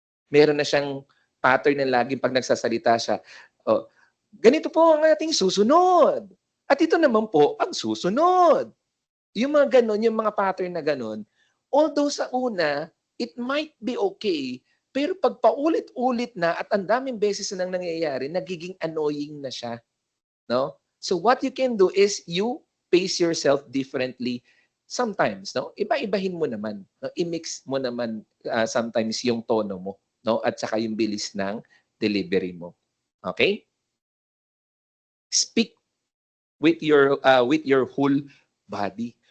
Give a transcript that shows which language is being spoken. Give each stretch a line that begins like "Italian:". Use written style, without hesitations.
Filipino: Meron na siyang pattern na laging pag nagsasalita siya. Oh, ganito po ang ating susunod. At ito naman po ang susunod. Yung mga ganon, yung mga pattern na ganon, although sa una,
English: it might be okay,
Filipino: pero pag paulit-ulit na at ang daming beses na nang nangyayari, nagiging annoying na siya. No?
English: So what you can do is you pace yourself differently sometimes.
Filipino: No? Iba-ibahin mo naman. No? I-mix mo naman sometimes yung tono mo. No? At saka yung bilis ng delivery mo. Okay?
English: Speak with your whole body.